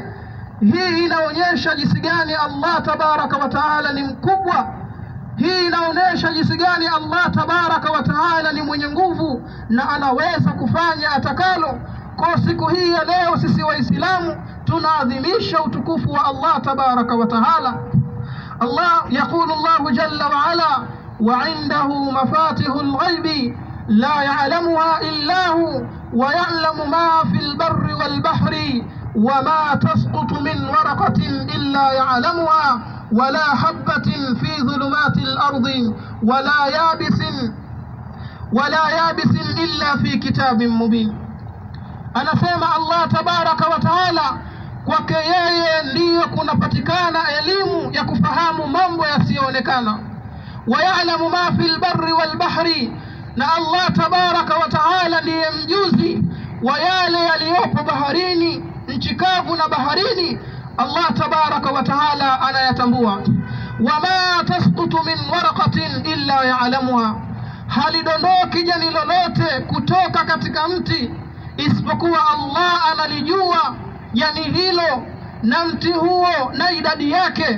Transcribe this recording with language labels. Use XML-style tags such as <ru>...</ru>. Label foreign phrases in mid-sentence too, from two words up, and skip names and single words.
<sw>Hii inaonyesha jinsi gani</sw> <ar>الله تبارك وتعالى</ar> <sw>ni mkubwa. Hii inaonyesha jinsi gani</sw> <ar>الله تبارك وتعالى</ar> <sw>ni mwenye nguvu na anaweza kufanya atakalo. Kwa siku hii ya leo sisi waislamu tunaadhimisha utukufu wa</sw> <ar>الله تبارك وتعالى. الله يقول الله جل وعلا وعنده مفاتح الغيب لا يعلمها إلا هو ويعلم ما في البر والبحر وما تسقط من ورقة إلا يعلمها ولا حبة في ظلمات الأرض ولا يابس إلا في كتاب مبين. أنا سمع الله تبارك وتعالى</ar> <sw>kwake yeye ndiyo kunapatikana elimu ya kufahamu mambo yasiyoonekana.</sw> <ar>ويعلم ما في البر والبحر,</ar> <sw>na</sw> <ar>الله تبارك وتعالى</ar> <sw>ndiye mjuzi wa yale yaliyopo baharini, nchi kavu na baharini.</sw> <ar>الله تبارك وتعالى</ar> <sw>anayatambua.</sw> <ar>وما تسقط من ورقة إلا يعلمها,</ar> <sw>halidondoki jani lolote kutoka katika mti isipokuwa Allah analijua jani hilo na mti huo na idadi yake.</sw>